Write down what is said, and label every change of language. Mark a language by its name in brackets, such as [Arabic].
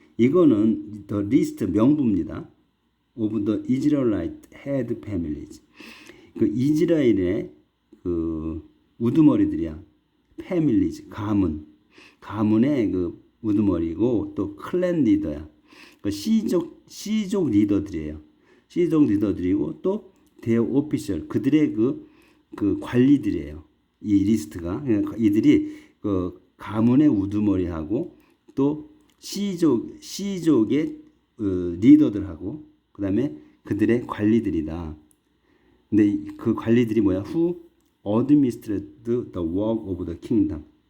[Korean] 이거는 [English] the list [Korean] 명부입니다. [English] of the Israelite head families. [Korean] 그 이스라엘의 그 우두머리들이야. families 가문의 그 우두머리고 또 클랜 리더야. 그 시족 리더들이에요. 시족 리더들이고 또 대어 오피셜 그들의 그 관리들이에요. 이 리스트가 이들이 그 가문의 우두머리하고 또 시족의 리더들하고 그다음에 그들의 관리들이다. 근데 그 관리들이 뭐야? [English] Who administered the work of the kingdom.